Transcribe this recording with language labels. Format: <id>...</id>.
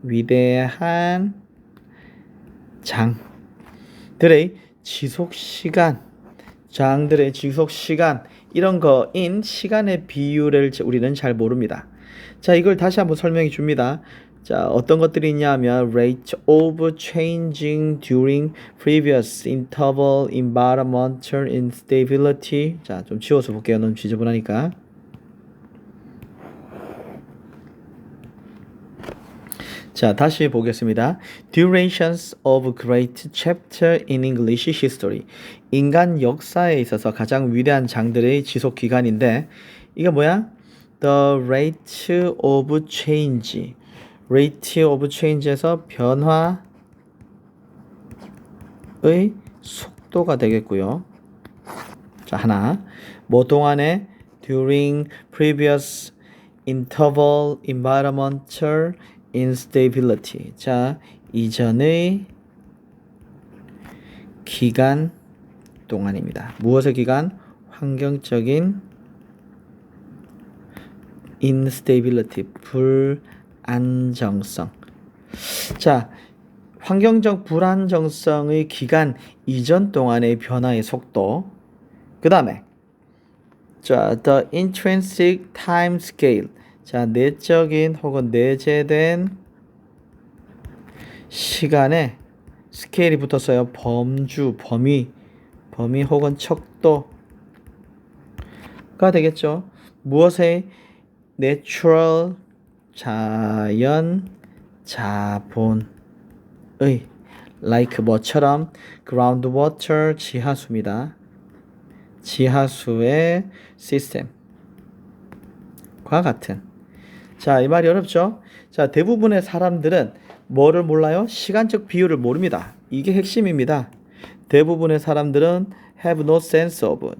<ko>위대한 장들의 지속 시간, 장들의 지속 시간 이런 거인 시간의 비율을 우리는 잘 모릅니다. 자, 이걸 다시 한번 설명해 줍니다. 자, 어떤 것들이 있냐면</ko> <en>rate of changing during previous interval, environmental instability.</en> <ko>자, 좀 지워서 볼게요. 너무 지저분하니까. 자, 다시 보겠습니다.</ko> <en>Durations of great chapter in English history.</en> <ko>인간 역사에 있어서 가장 위대한 장들의 지속 기간인데 이게 뭐야?</ko> <en>The rate of change. rate of change에서</en> <ko>변화의 속도가 되겠고요. 자, 하나. 뭐 동안에</ko> <en>during previous interval environmental instability.</en> <ko>자, 이전의 기간 동안입니다. 무엇의 기간? 환경적인 instability, 불안정성. 자, 환경적 불안정성의 기간 이전 동안의 변화의 속도. 그 다음에 자,</ko> <en>the intrinsic time scale.</en> <ko>자, 내적인 혹은 내재된 시간에 스케일이 붙었어요. 범주, 범위 혹은 척도가 되겠죠. 무엇의 natural 자연 자본의 like 뭐처럼 groundwater 지하수입니다. 지하수의 시스템과 같은. 자, 이 말이 어렵죠? 자, 대부분의 사람들은 뭐를 몰라요? 시간적 비율을 모릅니다. 이게 핵심입니다. 대부분의 사람들은</ko> <en>have no sense of.</en>